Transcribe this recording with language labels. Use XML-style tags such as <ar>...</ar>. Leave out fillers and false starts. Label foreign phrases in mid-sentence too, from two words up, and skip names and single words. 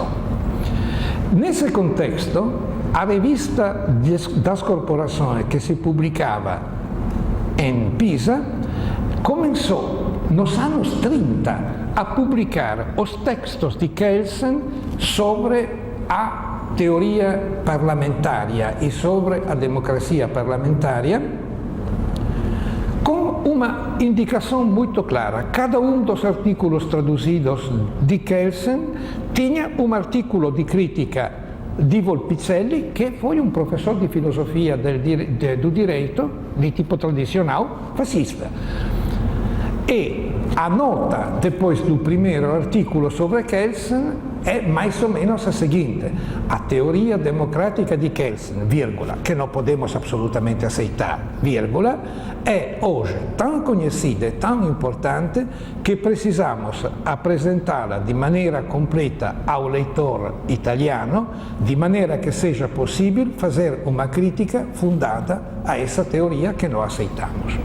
<pt>Nesse contexto, a revista das corporações que se publicava em Pisa começou nos anos 30 a publicar os textos de Kelsen sobre a teoria parlamentária e sobre a democracia parlamentária, com uma indicação muito clara. Cada um dos artículos traduzidos de Kelsen tinha um artículo de crítica di Volpicelli, che foi um professor di filosofia do direito, di tipo tradicional, fascista. E a nota, depois do primeiro artículo sobre Kelsen, é mais ou menos a seguinte: a teoria democrática di Kelsen, vírgula, que não podemos absolutamente aceitar, vírgula, é hoje tão conhecida e tão importante que precisamos apresentá-la de maneira completa ao leitor italiano, de maneira que seja possível fazer uma crítica fundada a essa teoria que não aceitamos.</pt>